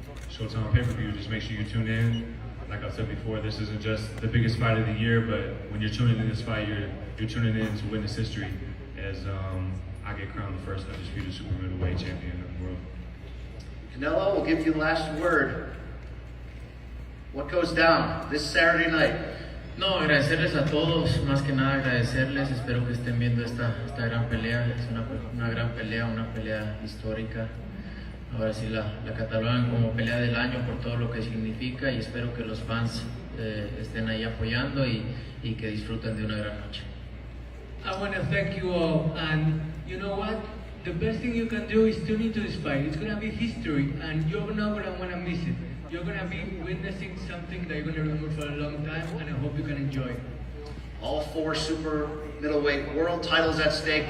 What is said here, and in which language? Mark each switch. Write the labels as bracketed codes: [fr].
[en] Showtime pay-per-view, just make sure you tune in. Like I said before, this isn't just the biggest fight of the year, but when you're tuning in this fight, you're tuning in to witness history as I get crowned the first undisputed super middleweight champion of the world. Canelo, we'll give you the last word. What goes down this Saturday night? [es] No, agradecerles a todos, más que nada agradecerles, espero que estén viendo esta gran pelea, es una gran pelea, una pelea histórica. Ahora sí la catalogan como pelea del año por todo lo que significa y espero que los fans estén ahí apoyando y que disfruten de una gran noche. [en] I want to thank you all, and you know what? The best thing you can do is tune into this fight. It's going to be history, and you're not going to want to miss it. You're going to be witnessing something that you're going to remember for a long time, and I hope you can enjoy it. All 4 super middleweight world titles at stake.